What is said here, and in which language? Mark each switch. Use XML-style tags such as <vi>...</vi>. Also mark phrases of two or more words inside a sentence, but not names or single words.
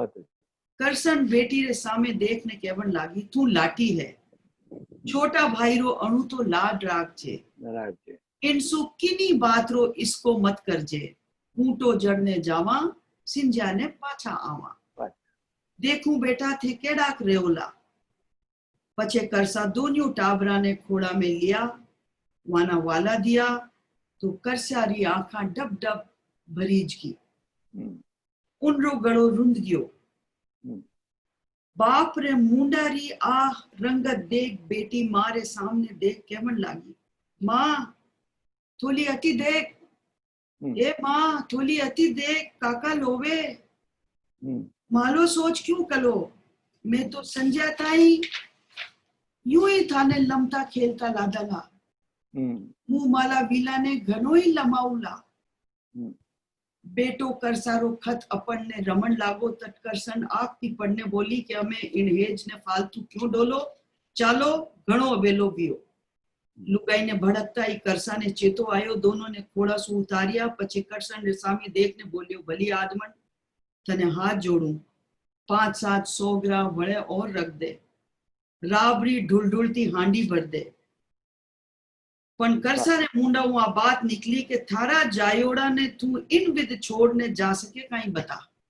<mwr>करसन बेटी रे सामे देखने केवन लागी तू लाटी है छोटा भाई रो अणु तो लाड राग छे इनसु किनी बात रो इसको मत करजे ऊंटो जड़ने जावा सिंजा ने पाछा आवा देखूं बेटा थे केडाक रेवला। पछे करसा दोन्यों टाबरा ने खोड़ा में लिया वाना वाला दिया तो करसारी आंखा डब डब भरीज की उनरो गड़ो रुंद गयो। बाप रे मुंडारी आह रंगत देख बेटी मारे सामने देख केवन लागी मां थोली अति देख ए मां थोली अति देख काका लोवे मालो सोच क्यों कलो मैं तो संजय ताई यूं ही थाने लमता खेलता लादला मुंह माला वीला ने घनो ही लमाउला। बेटो करसारो खत अपन ने रमन लागो तट करसन आख की पढ़ने बोली कि हमें इन हेज ने फालतू क्यों डोलो चालो घणो वेलो पियो। लुगाई ने भड़कता ही करसा ने चेतो आयो दोनों ने खोड़ा सु उतारिया पछे करसन ने सामे देखने बोलियो भली आदमन तने हाथ जोड़ू 5-7 सोगरा वळे और रख दे राबरी ढुल ढुलती हांडी भर दे पण करसा ने मुंडा आ बात निकली कि थारा जायोड़ा ने तू इन विद छोड़ने जा सके कहीं बता।</mwr>